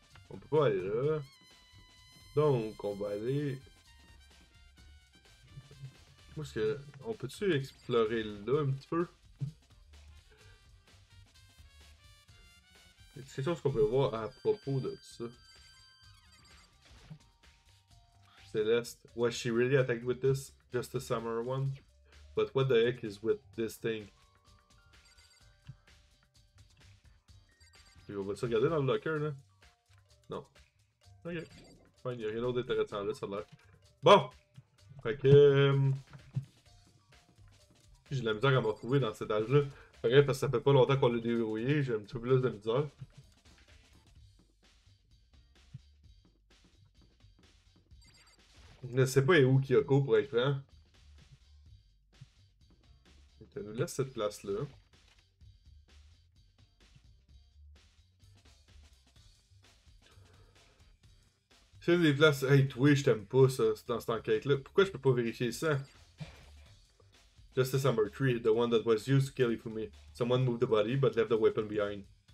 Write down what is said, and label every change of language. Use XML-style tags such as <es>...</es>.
<fr>On peut pas aller là. Donc, on va aller... Où est-ce que... On peut-tu explorer là un petit peu? Y a quelque chose qu'on peut voir à propos de ça? Celeste.</fr> <en>Was she really attacked with this? Just a summer one? But what the heck is with this thing?</en> <fr>On va-tu regarder dans le locker, là? Non. Ok. Fine, y'a rien d'autre d'intéressant là, ça a l'air. Bon! Fait que... J'ai de la misère à me retrouver dans cet âge-là. Fait parce que ça fait pas longtemps qu'on l'a déverrouillé, j'ai un petit peu plus de misère. Je ne sais pas où Kyoko pour être franc. Ça nous laisse cette place-là. C'est une des places... Hey, toi, je t'aime pas, ça, dans cette enquête-là. Pourquoi je peux pas vérifier ça?</fr> <en>Justice number 3, the one that was used to kill Ifumi. Someone moved the body, but left the weapon behind.</en>